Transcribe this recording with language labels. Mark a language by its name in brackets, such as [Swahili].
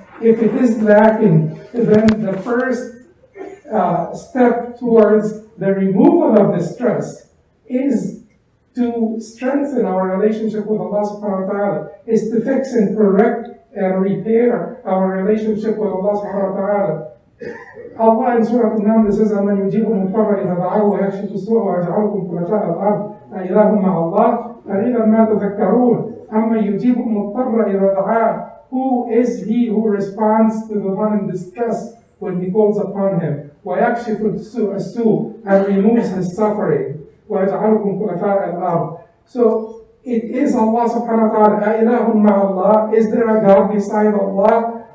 [English] If it is lacking, then the first step towards the removal of the stress is to strengthen our relationship with Allah subhanahu wa ta'ala, is to fix and correct and repair our relationship with Allah subhanahu wa ta'ala. Allah in Surah Al-Naml says, [Arabic] أَمَّنْ يُجِيبُ الْمُضْطَرَّ إِذَا دَعَاهُ وَيَكْشِفُ السُّوءَ وَيَجْعَلُكُمْ خُلَفَاءَ الْأَرْضِ أَإِلَٰهٌ مَّعَ اللَّهِ قَلِيلًا مَا تَذَكَّرُونَ أَمَّنْ يُجِيبُ الْمُضْطَرَّ إِذَا دَعَاهُ. [English] Who is he who responds to the one in distress when he calls upon him? [Arabic] وَيَكْشِفُ السُّوءَ, [English] and removes his suffering. [Arabic] وَيَجْعَلُكُمْ خُلَفَاءَ الْأَرْضِ. [English] So it is Allah subhanahu wa ta'ala. [Arabic] أَإِلَٰهٌ مَّعَ اللَّهِ. [English] Is there a God beside Allah?